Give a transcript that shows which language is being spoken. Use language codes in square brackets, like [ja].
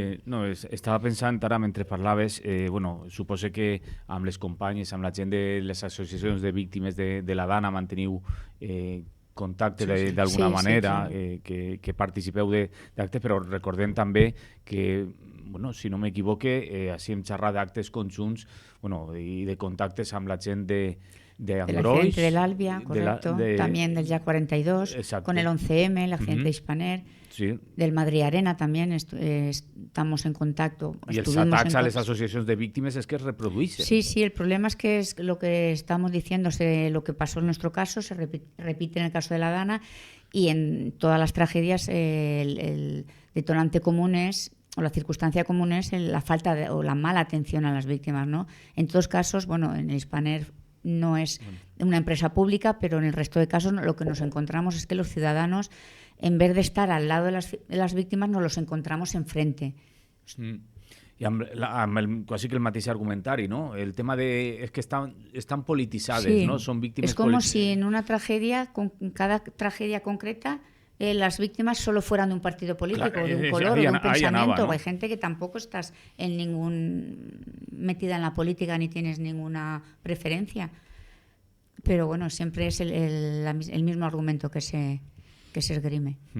[ca] No, estava pensant ara mentre parlaves, suposo que amb les companyes, amb la gent de les associacions de víctimes de la Dana manteniu contacte d'alguna manera, que participeu d'actes, però recordem també que, si no m'equivoque, així hem xerrat d'actes conjunts i de contactes amb la gent de [es] del accidente del Albia, correcto, también del YA 42, exacto. Con el 11M, el accidente de Hispaner, del Madrid Arena también estamos en contacto. [ca] Y els atacs a les associacions de víctimes es que es reprodueixen. [es] Sí, el problema es que es lo que estamos diciendo, lo que pasó en nuestro caso, se repite en el caso de la Dana y en todas las tragedias el detonante común es, o la circunstancia común es la falta o la mala atención a las víctimas, ¿no? En todos casos, en el Hispaner no es una empresa pública, pero en el resto de casos lo que nos encontramos es que los ciudadanos, en vez de estar al lado de las víctimas, nos los encontramos enfrente. [ca] I amb quasi que el mateix argumentari, no? El tema és que estan polititzades, no? Són víctimes [es] es como si en una tragedia, con cada tragedia concreta, las víctimas solo fueran de un partido político, de un color o de un pensamiento. ¿No? Hay gente que tampoco estás metida en la política ni tienes ninguna preferencia. Pero siempre es el mismo argumento que se esgrime.